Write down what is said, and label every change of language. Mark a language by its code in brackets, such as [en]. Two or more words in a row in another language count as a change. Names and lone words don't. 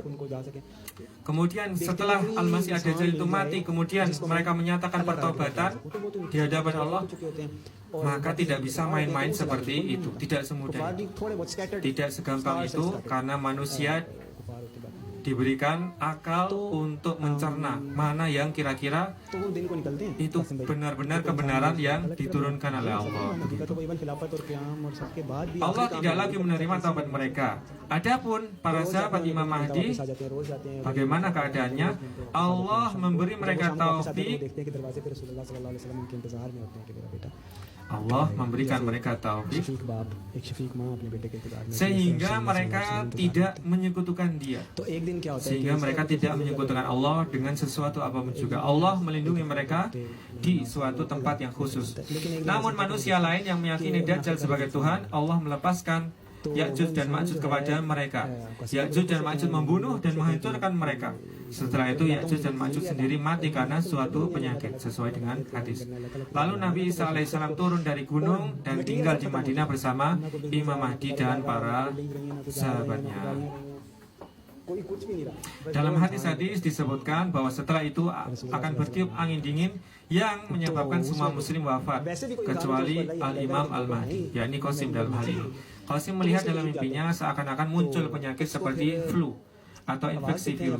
[id] Kemudian setelah Al-Masih Ad-Dajjal itu mati, kemudian mereka menyatakan pertobatan di hadapan Allah, maka tidak bisa main-main seperti itu. Tidak semudah itu, tidak segampang itu, karena manusia diberikan akal untuk mencerna mana yang kira-kira [ur] तो वो दिन को निकलते हैं [id] itu [ur] कासिम भाई। [id] benar-benar kebenaran yang diturunkan oleh Allah. [ur] हकीकत तो इवन खिलाफत और क़याम और सबके बाद भी [id] Allah tidak lagi menerima taubat mereka. Adapun para sahabat Imam Mahdi, [ur] आ जाते हैं, रोज जाते हैं, [id] bagaimana keadaannya? Allah memberi mereka [ur] शाम को वापस आते हैं, [id] taufik. [ur] وہ دیکھتے ہیں کہ دروازے پے [ar] رسول الله صلى الله عليه وسلم [ur] ان کے انتظار میں ہوتے ہیں کہ میرا بیٹا [id] Allah memberikan mereka taufik [ur] शफीक बाप एक शफीक माँ अपने बेटे के इंतजार में [id] sehingga mereka tidak menyekutukan Dia. [ur] तो एक दिन क्या होता है [id] Sehingga mereka tidak menyekutukan Allah dengan sesuatu apapun juga. Allah melindungi mereka di suatu tempat yang khusus. Namun manusia lain yang meyakini Dajjal sebagai Tuhan, Allah melepaskan Ya'juj dan Ma'juj kepada mereka. Ya'juj dan Ma'juj membunuh dan menghancurkan mereka. Setelah itu Ya'juj dan Ma'juj sendiri mati karena suatu penyakit sesuai dengan hadis. Lalu Nabi Isa alaihissalam turun dari gunung dan tinggal di Madinah bersama Imam Mahdi dan para sahabatnya. [ur] कोई कुछ भी नहीं रहा [id] Dalam hadis-hadis disebutkan bahwa setelah itu akan bertiup angin dingin yang menyebabkan semua muslim wafat kecuali Al-Imam Al-Mahdi, yakni Qasim dalam hal ini. Qasim melihat dalam mimpinya seakan-akan muncul penyakit seperti flu atau infeksi virus.